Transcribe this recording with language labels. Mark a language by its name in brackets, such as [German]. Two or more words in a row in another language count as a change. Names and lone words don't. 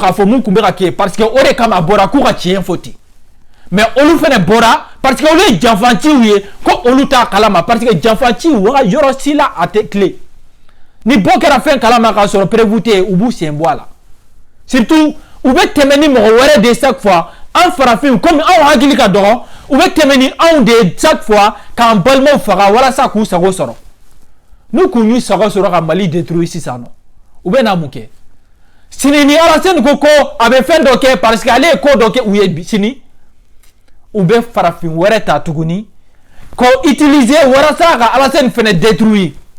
[Bambara] k'a fɔ mun kun bɛ ka kɛ [French] parce que [Bambara] o de kama a bɔra k'u ka tiɲɛ fɔ ten mais olu fɛnɛ bɔra [French] parce que [Bambara] olu ye janfanciw ye ko olu t'a kalama parce que janfanciw wa yɔrɔ si la a tɛ tile ni bɔ kɛra fɛn kalama k'a sɔrɔ prévu tɛ u b'u sen bɔ a la surtout u bɛ tɛmɛ ni mɔgɔ wɛrɛ [French] de chaque fois [Bambara] an farafin comme anw hakili ka dɔgɔ u bɛ tɛmɛ ni anw [French] de chaque fois [Bambara] k'an balimaw faga walasa k'u sago sɔrɔ n'u kun y'u sago sɔrɔ ka Mali détruire sisan nɔ u bɛ na mun kɛ sini ni Alassane ko ko a bɛ fɛn dɔ kɛ [French] parce que [Bambara] ale ye ko dɔ kɛ u ye sini u bɛ farafin wɛrɛ ta tuguni ko utiliser walasa ka Alassane fɛnɛ détruire